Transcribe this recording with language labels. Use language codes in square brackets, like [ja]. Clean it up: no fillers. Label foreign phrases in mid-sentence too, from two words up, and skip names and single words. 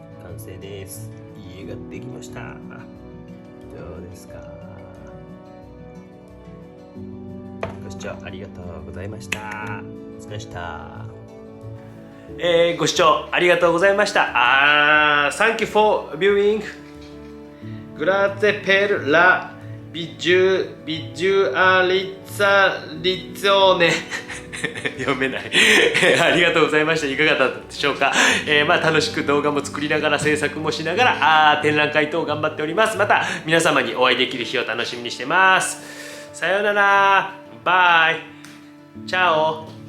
[ja] 完成です。家ができました。どうですか？ご視聴ありがとうございました。お疲れ様でした。ご視聴ありがとうございました。 [en] Thank you for viewing. [it] Grazie per la visualizzazione [ja] 読めないありがとうございました。いかがだったでしょうか。楽しく動画も作りながら制作もしながら展覧会等頑張っております。また皆様にお会いできる日を楽しみにしてます。さようなら。バイ。チャオ。